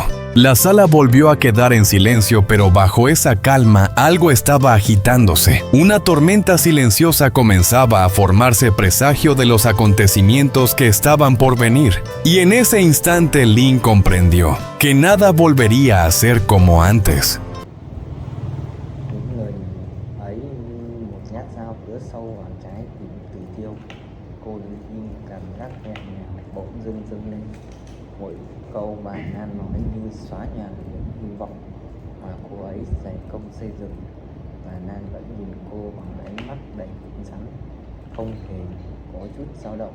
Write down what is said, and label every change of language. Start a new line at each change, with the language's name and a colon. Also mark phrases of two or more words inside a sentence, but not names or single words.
Spanish: La sala volvió a quedar en silencio, pero bajo esa calma algo estaba agitándose. Una tormenta silenciosa comenzaba a formarse, presagio de los acontecimientos que estaban por venir. Y en ese instante Lynn comprendió que nada volvería a ser como antes.
Vietnamese: Câu bài Nan nói như xóa nhòa những hy vọng mà cô ấy dày công xây dựng, và Nan vẫn nhìn cô bằng ánh mắt đầy cứng rắn, không hề có chút dao động.